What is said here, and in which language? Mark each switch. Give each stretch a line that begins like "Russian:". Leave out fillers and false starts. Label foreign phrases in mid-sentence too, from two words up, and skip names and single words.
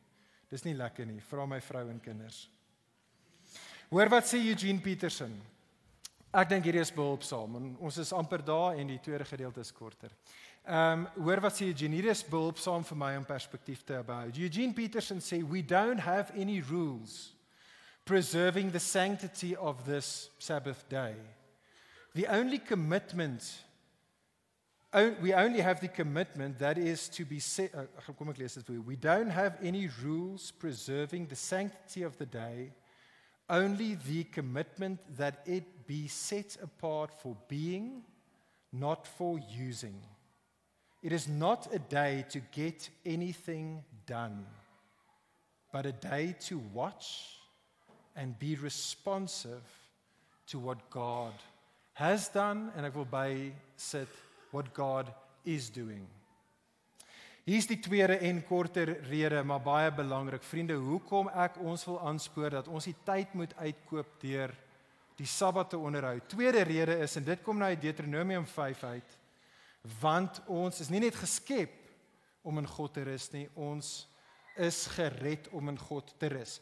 Afrikaans: Dis nie lekker nie, vra my vrou en kinders. Hoor wat sê Eugene Peterson. Ek dink hierdie is behulpsaam, en ons is amper daar en die tweede gedeelte is korter. Hoor wat sê Eugene, hierdie is behulpsaam vir my om perspektief te hou. Eugene Peterson sê,
English: we don't have any rules preserving the sanctity of this Sabbath day. We only have the commitment that is to be set.
Afrikaans: Kom ek lees dit vir jou.
English: We don't have any rules preserving the sanctity of the day, only the commitment that it be set apart for being, not for using. It is not a day to get anything done, but a day to watch and be responsive to what God has done,
Afrikaans: en ek wil by sit,
English: what God is doing.
Afrikaans: Hier is die tweede en korter rede, maar baie belangrik. Vriende, hoekom ek ons wil aanspoor dat ons die tyd moet uitkoop deur die Sabbat te onderhou. Tweede rede is, en dit kom nou uit Deuteronomium 5 uit, want ons is nie net geskep om in God te rus nie, ons is gered om in God te rus.